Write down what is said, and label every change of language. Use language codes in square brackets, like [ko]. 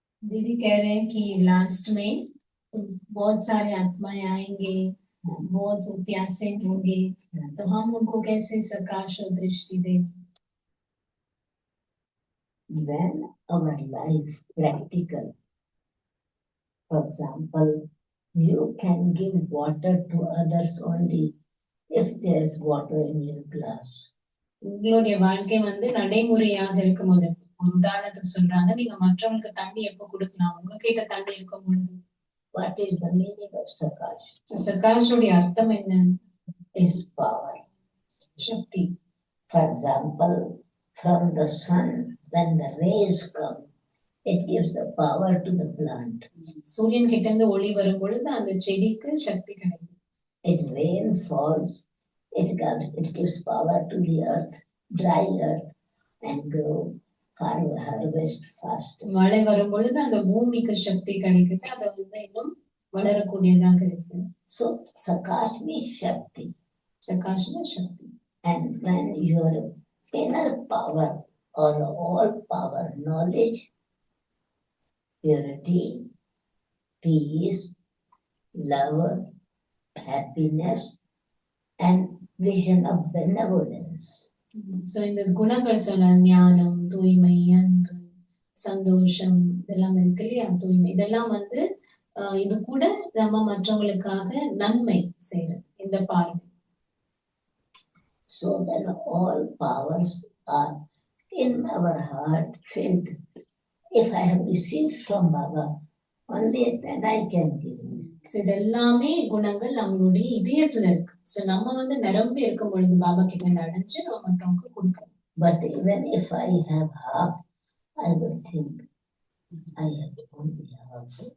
[hi] दीदी कह रहे हैं कि लास्ट में बहुत सारे आत्माएं आएंगे, बहुत प्यासे होंगे, तो हम उनको कैसे सकाश और दृष्टि दें? [en] When our life practical, for example, you can give water to others only if there is water in your glass. [ta] உங்களுடைய வாழ்க்கை வந்து நடைமுறையாக இருக்கும்போது, ஒரு உதாரணத்துக்கு சொல்றாங்க, நீங்க மற்றவங்களுக்கு தண்ணி எப்ப கொடுக்கலாம், உங்ககிட்ட தண்ணி இருக்கும் பொழுது. [en] What is the meaning of Sakash? [ta] சகாஷுடைய அர்த்தம் என்ன? [en] Is power. [ta] Sakthi. [en] For example, from the sun, when the rays come, it gives the power to the plant. [ta] சூரியன் கிட்ட இருந்து ஒளி வரும் பொழுது அந்த செடிக்கு சக்தி கிடைக்கும். [en] If rain falls, it gives power to the earth, dry earth, and grow harvest fast. [ta] மழை வரும் பொழுது அந்த பூமிக்கு சக்தி கிடைக்குது, அது வந்து இன்னும் வளரக்கூடியதாக இருக்கு. [en] So Sakash means Shakti. [ta] சகாஷ்னா Sakthi. [en] And when your inner power or all power, knowledge, purity, peace, love, happiness, and vision of benevolence. [ta] So இந்த குணங்கள் சொன்ன ஞானம், தூய்மை, அன்பு, சந்தோஷம், இதெல்லாம் இருக்கு இல்லையா, தூய்மை, இதெல்லாம் வந்து இது கூட நம்ம மற்றவங்களுக்காக நன்மை செய்யறது இந்த பார்வை. [en] So then all powers are in our heart filled. If I have received from Baba, only then I can give. [ta] இதெல்லாமே குணங்கள் நம்மளுடைய இதயத்துல இருக்கு. சோ நம்ம வந்து நிரம்பி இருக்கும் பொழுது பாபா கிட்ட அடைஞ்சு நம்ம மற்றவங்களுக்கு கொடுக்கணும். [en] But even if I have half, I will think I have only half.